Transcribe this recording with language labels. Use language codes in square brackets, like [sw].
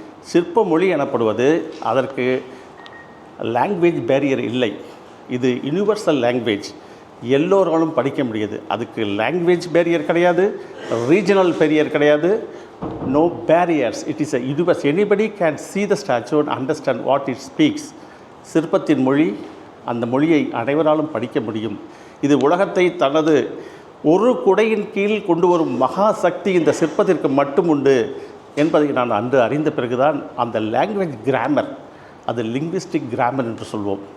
[ta] சிற்ப மொழி எனப்படுவது அதற்கு லாங்குவேஜ் பேரியர் இல்லை. இது யுனிவர்சல் லாங்குவேஜ், எல்லோராலும் படிக்க முடியாது. அதுக்கு லாங்குவேஜ் பேரியர் கிடையாது, ரீஜனல் பேரியர் கிடையாது, [en] No barriers. It is a universe. Anybody can see the statue and understand what it speaks. [ta] சிற்பத்தின் மொழி, அந்த மொழியை அனைவராலும் படிக்க முடியும். இது உலகத்தை தனது ஒரு குடையின் கீழ் கொண்டு வரும் மகா சக்தி இந்த சிற்பத்திற்கு மட்டும் உண்டு என்பதை நான் அன்று அறிந்த பிறகுதான் அந்த லாங்குவேஜ் கிராமர், அது லிங்குவிஸ்டிக் கிராமர் என்று சொல்வோம்.